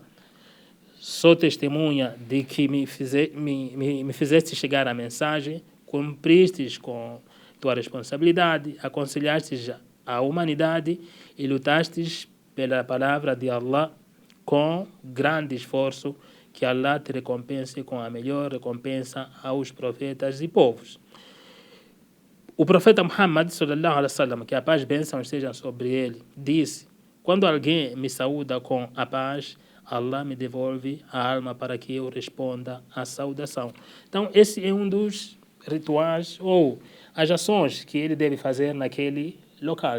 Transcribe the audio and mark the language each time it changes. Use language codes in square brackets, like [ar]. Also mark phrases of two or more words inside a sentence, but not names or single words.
[pt] Sou testemunha de que me fizeste chegar a mensagem, cumpristes com tua responsabilidade, aconselhastes a humanidade e lutastes pela palavra de Allah com grande esforço. Que Allah te recompense com a melhor recompensa aos profetas e povos. O Profeta Muhammad [ar] صلى الله عليه وسلم, [pt] que a paz e bênção estejam sobre ele, disse: quando alguém me saúda com a paz, Allah me devolve a alma para que eu responda à saudação. Então, esse é um dos rituais ou as ações que ele deve fazer naquele local.